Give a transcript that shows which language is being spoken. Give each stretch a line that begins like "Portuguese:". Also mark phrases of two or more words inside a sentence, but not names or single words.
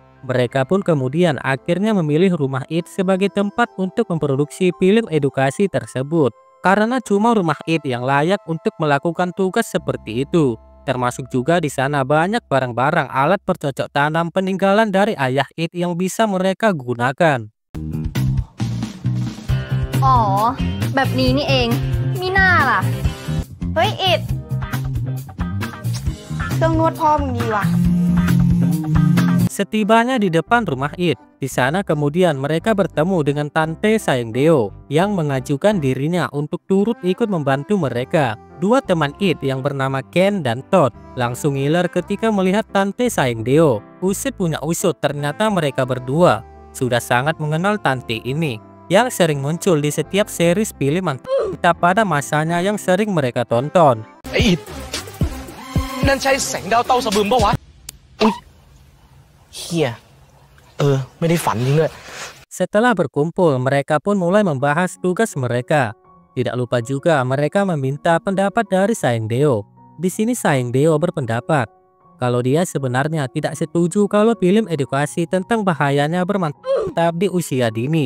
Indonesian: Mereka pun kemudian akhirnya memilih rumah It sebagai tempat untuk memproduksi film edukasi tersebut. Karena cuma rumah It yang layak untuk melakukan tugas seperti itu. Termasuk juga di sana banyak barang-barang alat bercocok tanam peninggalan dari ayah It yang bisa mereka gunakan.
Thai: อ๋อแบบนี้นี่เองมิน่าล่ะ เฮ้ยอิดเครื่องนวดพ่อมึงดีว่ะ
Indonesian: Setibanya di depan rumah It, di sana kemudian mereka bertemu dengan Tante Sayengdeo yang mengajukan dirinya untuk turut ikut membantu mereka. Dua teman It yang bernama Ken dan Todd langsung ngiler ketika melihat Tante Sayengdeo. Usut punya usut, ternyata mereka berdua sudah sangat mengenal Tante ini yang sering muncul di setiap series film kita pada masanya yang sering mereka tonton.
Thai: ไอ้อิดนั่นใช่แสงดาวเต้าสะบึมปะวะอุ๊ยเฮียไม่ได้ฝันจริงด้วย
Indonesian: Setelah berkumpul, mereka pun mulai membahas tugas mereka. Tidak lupa juga mereka meminta pendapat dari Sayengdeo. Di sini Sayengdeo berpendapat kalau dia sebenarnya tidak setuju kalau film edukasi tentang bahayanya bermantap di usia dini.